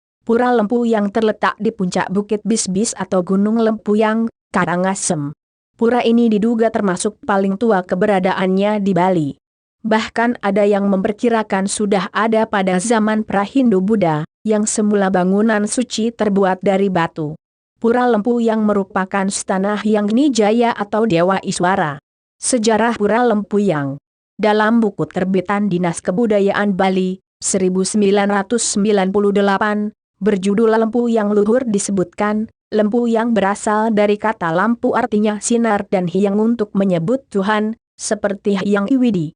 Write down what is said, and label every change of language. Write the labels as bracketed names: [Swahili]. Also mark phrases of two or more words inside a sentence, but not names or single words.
[Indonesian] Pura Lempu yang terletak di puncak Bukit Bisbis atau Gunung Lempuyang, Karangasem. Pura ini diduga termasuk paling tua keberadaannya di Bali. Bahkan ada yang memperkirakan sudah ada pada zaman pra-Hindu-Buddha, yang semula bangunan suci terbuat dari batu. Pura Lempu yang merupakan stana Hyang Nijaya atau Dewa Iswara. Sejarah Pura Lempuyang. Dalam buku terbitan Dinas Kebudayaan Bali, 1998, berjudul Lempu Yang Luhur disebutkan, lempu yang berasal dari kata lampu artinya sinar dan hyang untuk menyebut Tuhan, seperti Hyang Widi.